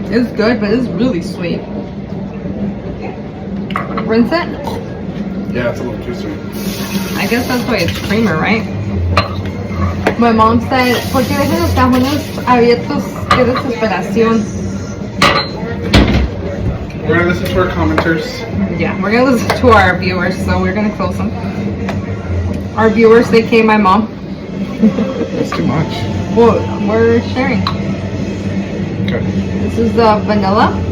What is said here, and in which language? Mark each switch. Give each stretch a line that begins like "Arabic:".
English: It's good, but it's really sweet. Rinse it? Yeah, it's a little too sweet. I guess that's why it's creamer, right? My mom said,
Spanish: ¿por qué dejan los cajones abiertos? Qué desesperación.
English: We're gonna listen to our commenters. Yeah, we're gonna listen to our viewers, so we're gonna close them. Our viewers, aka my mom. That's too much. Well, we're sharing. Okay. This is the vanilla.